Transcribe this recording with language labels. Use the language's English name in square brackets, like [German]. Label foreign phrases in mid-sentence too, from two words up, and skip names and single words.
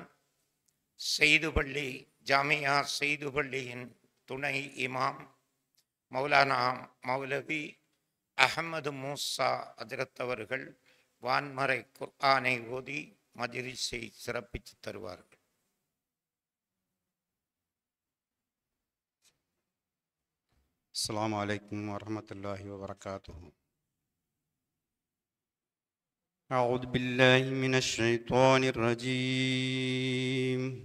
[Tamil] செய்துபள்ளி ஜாமியா செய்துபள்ளியின் துணை இமாம் மௌலானா மௌலவி அஹமது மூசா ஹஜ்ரத் அவர்கள் வான்மறை குர்ஆனை ஓதி மஜ்லிஸை சிறப்பித்து தருவார்கள். [Arabic] السلام عليكم ورحمة الله وبركاته. أعوذ بالله من الشيطان الرجيم.